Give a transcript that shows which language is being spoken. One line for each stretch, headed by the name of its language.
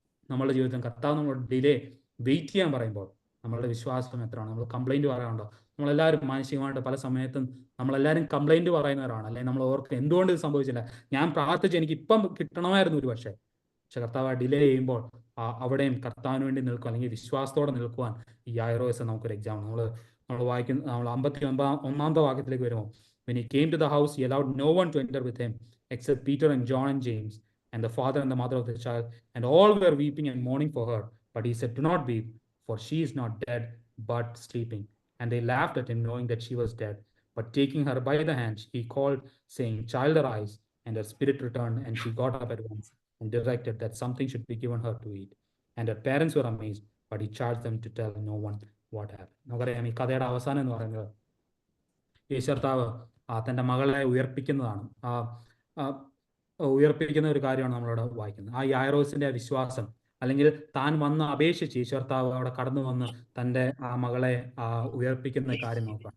Malayalam: നമ്മുടെ ജീവിതത്തിൽ കർത്താവ് നമ്മളോട് വെയിറ്റ് ചെയ്യാൻ പറയുമ്പോൾ നമ്മളുടെ വിശ്വാസം എത്രയാണ്? നമ്മൾ കംപ്ലൈന്റ് പറയാറുണ്ടോ? നമ്മളെല്ലാവരും മാനസികമായിട്ട് പല സമയത്തും നമ്മളെല്ലാവരും കംപ്ലൈന്റ് പറയുന്നവരാണ്, അല്ലെങ്കിൽ നമ്മൾ ഓർക്ക് എന്തുകൊണ്ട് ഇത് സംഭവിച്ചില്ല, ഞാൻ പ്രാർത്ഥിച്ച് എനിക്ക് ഇപ്പം കിട്ടണമായിരുന്നു ഒരു പക്ഷേ കർത്താവ് ഡിലേ ചെയ്യുമ്പോൾ അവിടെയും കർത്താവിന് വേണ്ടി നിൽക്കുക, അല്ലെങ്കിൽ വിശ്വാസത്തോടെ നിൽക്കുവാൻ ഈ യായിറോസ് നമുക്കൊരു എക്സാമ്പിൾ. നമ്മൾ വായിക്കുന്ന 51ാമത്തെ വാക്യത്തിലേക്ക് വരുമ്പോൾ,
English: when he came to the house, he allowed no one to enter with him except Peter and John and James and the father and the mother of the child, and all were weeping and mourning for her. But he said, do not weep, for she is not dead but sleeping. And they laughed at him, knowing that she was dead. But taking her by the hand, he called, saying, child, arise. And her spirit returned, and she got up at once and directed that something should be given her to eat. And her parents were amazed, but he charged them to tell no one what happened.
Malayalam: നമുക്കറിയാം, ഈ കഥയുടെ അവസാനം എന്ന് പറയുന്നത് യേശുകർത്താവ് തൻ്റെ മകളെ ഉയർപ്പിക്കുന്നതാണ്. ഉയർപ്പിക്കുന്ന ഒരു കാര്യമാണ് നമ്മളവിടെ വായിക്കുന്നത്. ആ യായിറോസിന്റെ വിശ്വാസം, അല്ലെങ്കിൽ താൻ വന്ന് അപേക്ഷിച്ച് ഈശ്വർത്താവ് അവിടെ കടന്നു വന്ന് തൻ്റെ ആ മകളെ ഉയർപ്പിക്കുന്ന കാര്യം നോക്കാം.